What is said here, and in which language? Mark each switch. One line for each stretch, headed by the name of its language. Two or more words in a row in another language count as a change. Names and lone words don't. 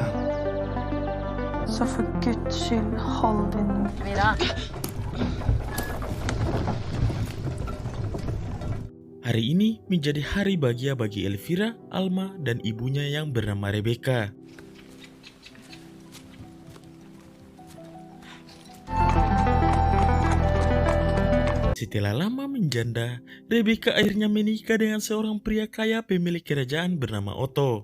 Swedish: Så för Guds skull, håll dig nu. Elvira?
Indonesian: Hari ini menjadi hari bahagia bagi Elvira, Alma, dan ibunya yang bernama Rebecca. Setelah lama menjanda, Rebecca akhirnya menikah dengan seorang pria kaya pemilik kerajaan bernama Otto.